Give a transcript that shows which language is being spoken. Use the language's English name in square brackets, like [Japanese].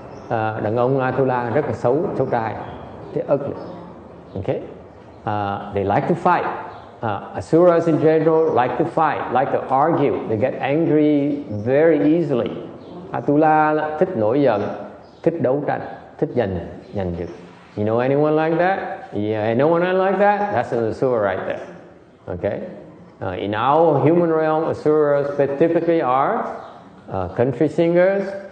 [Vietnamese] Đàn ông Atula rất là xấu trai. [English] They're ugly. Okay. They like to fight. Asuras in general like to fight, like to argue. They get angry very easily. [Vietnamese] Atula thích nổi giận, thích đấu tranh, thích giành giật. [English] You know anyone like that? Yeah, no one like that? That's an Asura right there. Okay. In our human realm, Asuras typically are country singers.